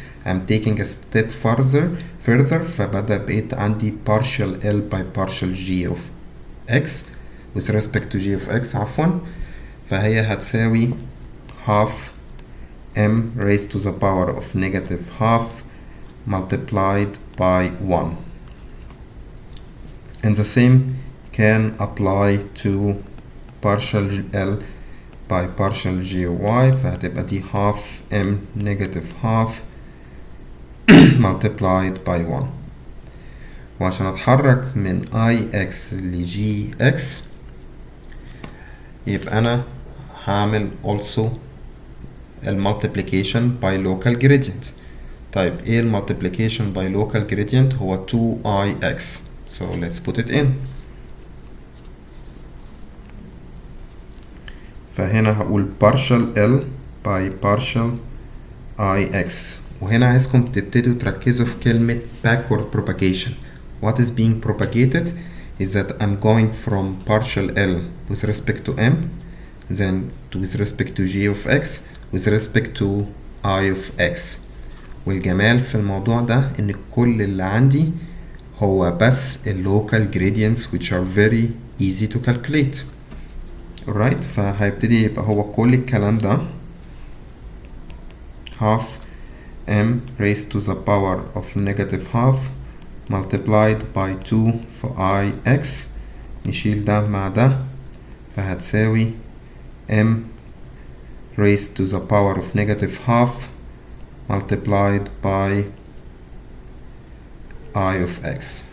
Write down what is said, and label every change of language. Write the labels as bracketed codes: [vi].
[en] I'm taking a step further [ar] فبدأ بقيت عندي [en] partial L by partial G of X with respect to G of X عفوا، فهي هتساوي half M raised to the power of negative half multiplied by 1. And the same can apply to partial L by partial G of Y [ar] فهتبقى دي [en] half M negative half multiplied by 1. [ar] وعشان اتحرك من ix ل gx يبقى انا هعمل also المultiplication by local gradient. طيب ايه المultiplication by local gradient؟ هو 2ix. [en] so let's put it in. فهنا هقول partial L by partial ix. [ar] وهنا عايزكم تبتدوا تركزوا في كلمة backward propagation. [en] What is being propagated is that I'm going from partial L with respect to m, then with respect to g of x, with respect to I of x. [ar] والجمال في الموضوع ده ان كل اللي عندي هو بس ال local gradients [en] which are very easy to calculate. alright. [ar] فهيبتدي يبقى هو كل الكلام ده [en] half m raised to the power of negative half multiplied by 2 for ix. [ar] نشيل ده مع ده فهتساوي [en] m raised to the power of negative half multiplied by I of x.